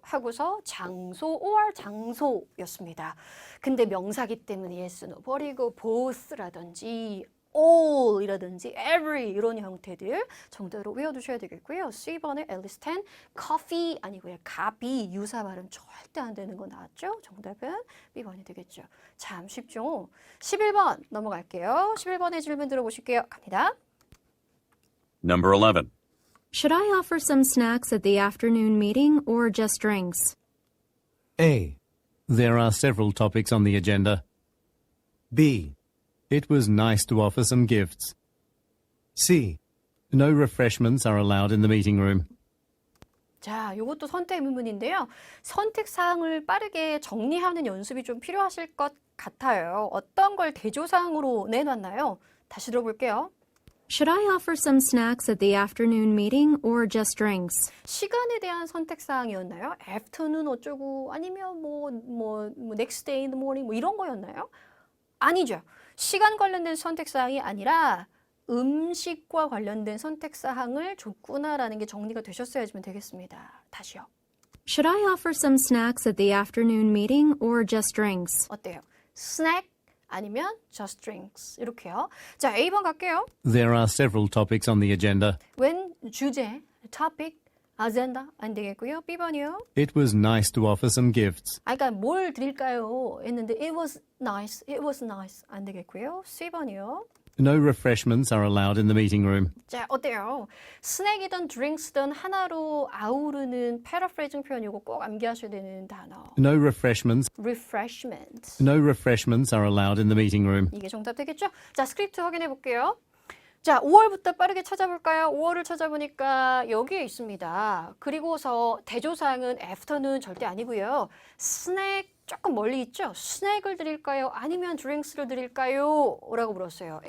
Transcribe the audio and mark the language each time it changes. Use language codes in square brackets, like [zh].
[ko] 하고서 장소 or 장소였습니다. 근데 명사기 때문에 yes, no 버리고 both라든지 all이라든지 every 이런 형태들 정도로 외워두셔야 되겠고요. C번에 [en] at least 10, coffee [ko] 아니고요. copy 유사 발음 절대 안 되는 거 나왔죠? 정답은 B번이 되겠죠. 참 쉽죠? 11번 넘어갈게요. 11번의 질문 들어보실게요. 갑니다. [en] Number 11. Should I offer some snacks at the afternoon meeting or just drinks? A, There are several topics on the agenda. B, It was nice to offer some gifts. C, No refreshments are allowed in the meeting room. [ko] 자, 이것도 선택 의문인데요. 선택 사항을 빠르게 정리하는 연습이 좀 필요하실 것 같아요. 어떤 걸 대조사항으로 내놨나요? 다시 들어볼게요. [en] Should I offer some snacks at the afternoon meeting or just drinks? [ko] 시간에 대한 선택 사항이었나요? afternoon 어쩌고 아니면 [en] next day in the morning [ko] 뭐 이런 거였나요? 아니죠. 시간 관련된 선택 사항이 아니라 음식과 관련된 선택 사항을 줬구나라는 게 정리가 되셨어야지만 되겠습니다. 다시요. [en] Should I offer some snacks at the afternoon meeting or just drinks? [ko] 어때요? snack 아니면 [en] just drinks [ko] 이렇게요. 자, A번 갈게요. [en] There are several topics on the agenda. [ko] 웬 주제, topic, agenda 안 되겠고요. B번이요. [en] It was nice to offer some gifts. [ko] 그러니까 뭘 드릴까요? 했는데 [en] it was nice [ko] 안 되겠고요. C번이요. [en] No refreshments are allowed in the meeting room. [ko] 자, 어때요? 스낵이든 드링크든 하나로 아우르는 패러프레이징 표현이고 꼭 암기하셔야 되는 단어. [en] No refreshments. refreshment. No refreshments are allowed in the meeting room. [ko] 이게 정답 되겠죠? 자, 스크립트 확인해 볼게요. 자, 5월부터 빠르게 찾아볼까요? 5월을 찾아보니까 여기에 있습니다. 그리고서 대조사항은 after는 절대 아니고요. 스낵 조금 멀리 있죠? 스낵을 드릴까요? 아니면 드링크스를 드릴까요? 라고 물었어요.